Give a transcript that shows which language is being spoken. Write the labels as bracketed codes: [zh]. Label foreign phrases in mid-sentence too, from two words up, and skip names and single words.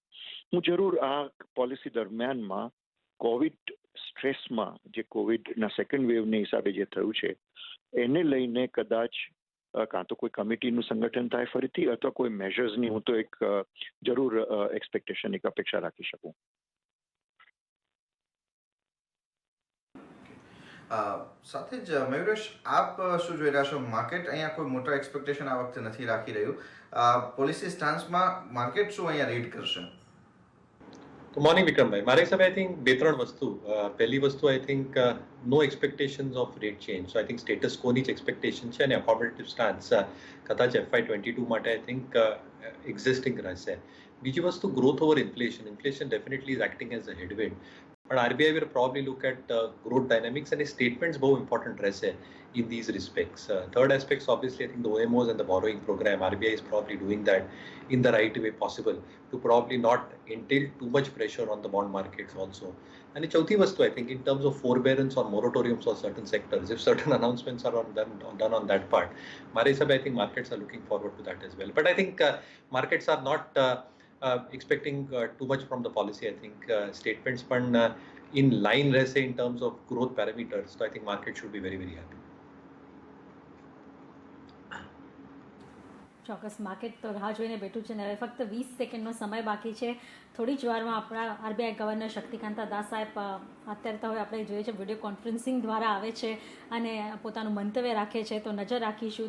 [gu] હું જરૂર આ પોલિસી દરમિયાનમાં કોવિડ સ્ટ્રેસમાં જે કોવિડના [en] second waveને [gu] હિસાબે જે થયું છે એને લઈને કદાચ કાં તો કોઈ કમિટીનું સંગઠન થાય ફરીથી, અથવા કોઈ મેજર્સની હું તો એક જરૂર એક્સપેક્ટેશન, એક અપેક્ષા રાખી શકું. સાથે જ મયુરેશ, આપ શું જોઈ રહ્યા છો? માર્કેટ અહીંયા કોઈ મોટા એક્સપેક્ટેશન આ વખતે નથી રાખી રહ્યું. [en] policy stanceમાં [gu] માર્કેટ શું અહીંયા રીડ કરશે? [en] Good morning, [gu] Vikramભાઈ. મારા હિસાબે [en] I think [gu] 2-3 વસ્તુ. પહેલી વસ્તુ [en] I think no expectations of rate change. so I think [gu] સ્ટેટસ કોની જ એક્સપેક્ટેશન છે, અને [en] accommodative stance [gu] કદાચ FY22 માટે [en] I think existing [gu] રહેશે. બીજી વસ્તુ, [en] Growth over inflation. Inflation definitely is acting as a headwind, પણ આરબીઆઈ will probably look at growth dynamics, and statements [gu] બહુ important રહેશે [en] in these respects. Third aspects, obviously, I think the OMOs and the borrowing program, RBI is probably doing that in the right way possible to probably not entail too much pressure on the bond markets also. [mr] आणि चौथी वस्तू [en] I think in terms of forbearance or moratoriums for certain sectors, if certain announcements are done on that part, [gu] મારા હિસાબે [en] I think markets are looking forward to that as well. But I think markets are not expecting too much from the policy. I think statements પણ in line રહેશે in terms of growth parameters. So I think market should be very, very happy. [gu] ચોક્કસ માર્કેટ તો રાહ જોઈને બેઠું છે ને હવે ફક્ત 20 સેકન્ડનો સમય બાકી છે. થોડી જ વારમાં આપણા આરબીઆઈ ગવર્નર શક્તિકાંતા દાસ સાહેબ અત્યારે તો હવે આપણે જોઈએ છે [en] video conferencing [gu] દ્વારા આવે છે અને પોતાનું મંતવ્ય રાખે છે, તો નજર રાખીશું.